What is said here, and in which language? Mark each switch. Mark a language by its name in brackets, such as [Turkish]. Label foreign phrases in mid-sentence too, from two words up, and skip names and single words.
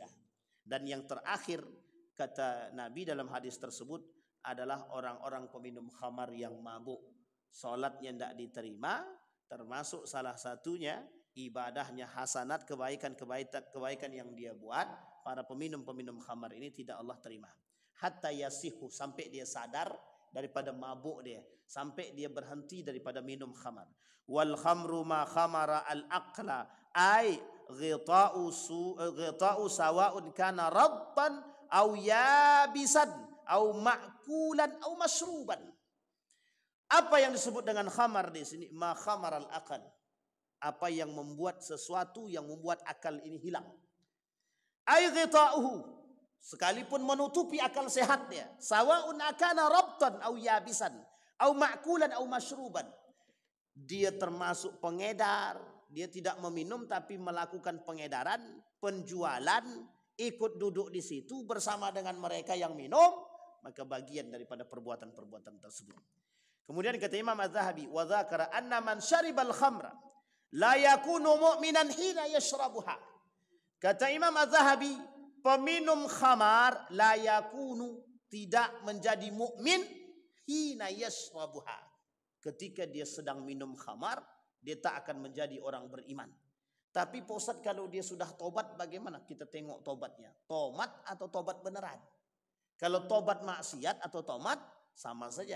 [Indonesian] Dan yang terakhir kata Nabi dalam hadis tersebut adalah orang-orang peminum khamar yang mabuk, salatnya tidak diterima, termasuk salah satunya ibadahnya hasanat, kebaikan yang dia buat. Para peminum khamar ini tidak Allah terima. [Arabic] حتى يصحو, [Indonesian] sampai dia sadar daripada mabuk dia, sampai dia berhenti daripada minum khamar. [Arabic] والخمر ما خامر العقل أي غطاه سواء كان رطبا أو يابسا أو مأكولا أو مشروبا. [Indonesian] Apa yang disebut dengan khamar di sini? [Arabic] ما خامر العقل. [Indonesian] Apa yang membuat sesuatu yang membuat akal ini hilang. [Arabic] أي غطاه, [Indonesian] sekalipun menutupi akal sehatnya. [Arabic] سواء كان رطبا أو يابسا أو مأكولا أو مشروبا. [Indonesian] Dia termasuk pengedar, dia tidak meminum tapi melakukan pengedaran, penjualan, ikut duduk di situ bersama dengan mereka yang minum, maka bagian daripada perbuatan-perbuatan tersebut. Kemudian kata Imam Az-Zahabi, [Arabic] وذكر أن من شرب الخمر لا يكون مؤمنا حين يشربها. [Indonesian] Kata Imam Az-Zahabi, peminum khamar [Arabic] لا يكون, [Indonesian] tidak menjadi mukmin [Arabic] حين يشربها. [Indonesian] Ketika dia sedang minum khamar, dia tak akan menjadi orang beriman. Tapi Pak Ustadz, kalau dia sudah tobat bagaimana? Kita tengok tobatnya. Tobat atau tobat beneran? Kalau tobat maksiat atau tobat sama saja.